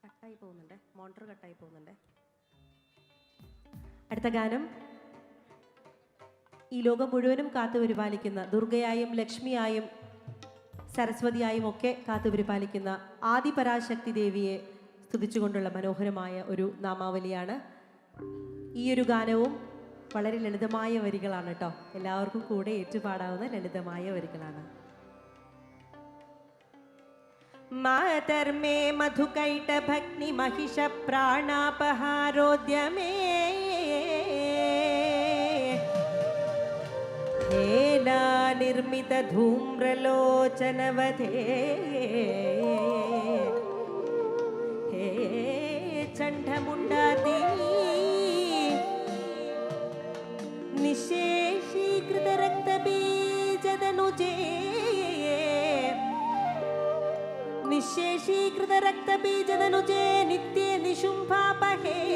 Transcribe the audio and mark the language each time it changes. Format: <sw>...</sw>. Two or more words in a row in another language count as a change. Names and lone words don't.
<ml>കട്ടായി പോകുന്നുണ്ട്, മോണിറ്റർ കട്ടായി പോകുന്നുണ്ട്. അടുത്ത ഗാനം ഈ ലോകം മുഴുവനും കാത്തുപരിപാലിക്കുന്ന, ദുർഗയായും ലക്ഷ്മിയായും സരസ്വതിയായും ഒക്കെ കാത്തുപരിപാലിക്കുന്ന ആദിപരാശക്തി ദേവിയെ സ്തുതിച്ചുകൊണ്ടുള്ള മനോഹരമായ ഒരു നാമാവലിയാണ്. ഈ ഒരു ഗാനവും വളരെ ലളിതമായ വരികളാണ് കേട്ടോ, എല്ലാവർക്കും കൂടെ ഏറ്റുപാടാവുന്ന ലളിതമായ വരികളാണ്.</ml> <sa>മാതർമേ മധുകൈട ഭഗ്നി महिष प्राणापहारोद्यमे हेला निर्मित धूम्रलोचनवधे हे चण्डमुण्डादिनी निशेषीकृत रक्तबीजदनुजे निशेषीकृत रक्तबीजदनुजे नित्ये निशुम्भापहे</sa>